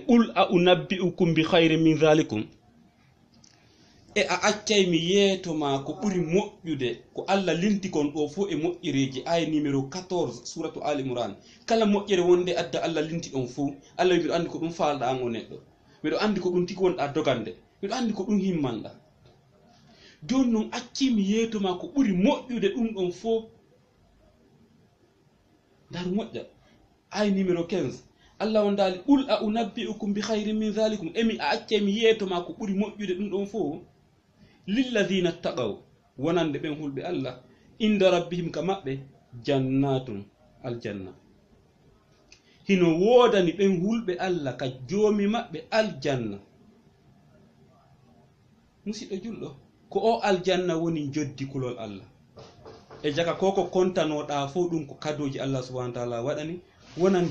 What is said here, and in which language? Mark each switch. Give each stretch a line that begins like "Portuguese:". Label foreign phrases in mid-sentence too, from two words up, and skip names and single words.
Arabic: qul a unabbi'ukum bi khayrin min dhalikum
Fula: e a accay mi yeetoma ko ɓuri moƴƴude ko Allah linti kon ɗo fof e moƴƴereji aya numéro 14 suratu al imran kala moƴƴere wonde adda Allah linti ɗon fof Allah wi miɗo andi ko ɗum falɗa an o neɗɗo miɗo andi ko ɗum tigi wonɗa dogande miɗo andi ko ɗum himmanɗa joni noon acci mi yeetoma ko ɓuri moƴƴude ɗum ɗon fof daru moƴƴa aya numéro 15 Allah on daali
Arabic: qul a unabbi'ukum bi khayrin min dhalikum
Fula: emi a acce mi yeetoma ko ɓuri moƴƴude ɗum ɗon fof
Arabic: lilladhina taqaw
Fula: wonande ɓen hulɓe Allah
Arabic: inda rabbihim
Fula: ka maɓɓe jannatun aljanna hino woodani ɓen hulɓe Allah ka joomi maɓɓe aljanna musidɗo julɗo ko o aljanna woni joddi kulol Allah e jaka koko kontanoɗa fof ɗum ko kadoji Allah
Arabic: subhanahu wa ta'ala
Fula: waɗani wonande